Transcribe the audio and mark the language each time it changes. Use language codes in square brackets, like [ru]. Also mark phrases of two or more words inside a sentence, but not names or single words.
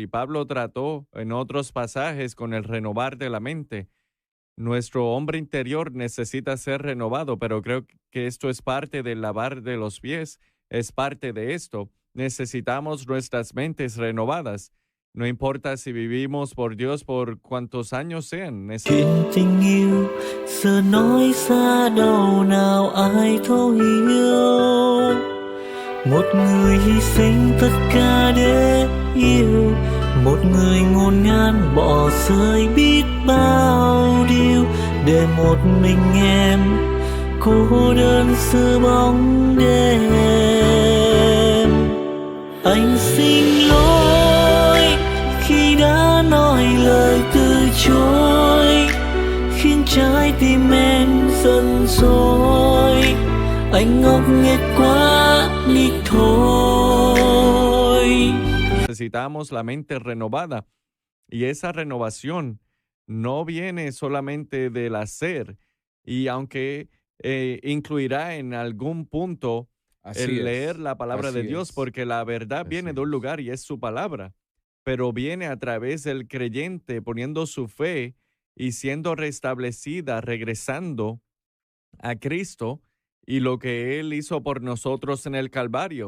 [es] Y Pablo trató en otros pasajes con el renovar de la mente. Nuestro hombre interior necesita ser renovado, pero creo que esto es parte del lavar de los pies, es parte de esto. Necesitamos nuestras mentes renovadas. No importa si vivimos por Dios por cuántos años sean. [vi] Chuyện tình yêu giờ nói xa đâu nào ai thấu hiểu. Một người hy sinh tất cả để yêu, một người ngôn ngang bỏ rơi biết bao điều để một mình em cô đơn giữa bóng đêm. Anh xin lỗi khi đã nói lời từ chối, khiến trái tim em giận dỗi. Anh ngốc nghếch quá đi thôi. [es] Necesitamos la mente renovada, y esa renovación no viene solamente del hacer, y aunque incluirá en algún punto el leer la palabra de Dios, porque la verdad viene de un lugar y es su palabra, pero viene a través del creyente poniendo su fe y siendo restablecida, regresando a Cristo y lo que Él hizo por nosotros en el Calvario.